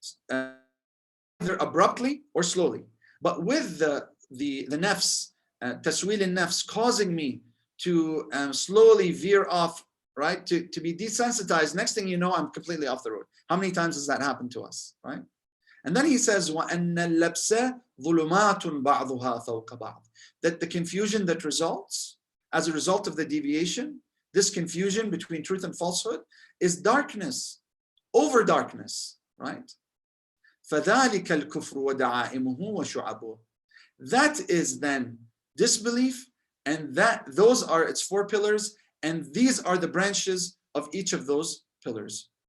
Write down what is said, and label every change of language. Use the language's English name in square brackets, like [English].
[English] Either abruptly or slowly. But with the nafs, taswil al-nafs, causing me to slowly veer off, right, to be desensitized, next thing you know, I'm completely off the road. How many times has that happened to us, right? And then he says, [Arabic] وَأَنَّ اللَّبْسَ ظُلُمَاتٌ بَعْضُهَا فَوْقَ بَعْضٍ. [English] That the confusion that results as a result of the deviation, this confusion between truth and falsehood, is darkness over darkness, right? [Arabic] فَذَلِكَ الْكُفْرُ وَدَعَائِمُهُ وَشُعَبُهُ. [English] That is then disbelief, and those are its 4 pillars, and these are the branches of each of those pillars.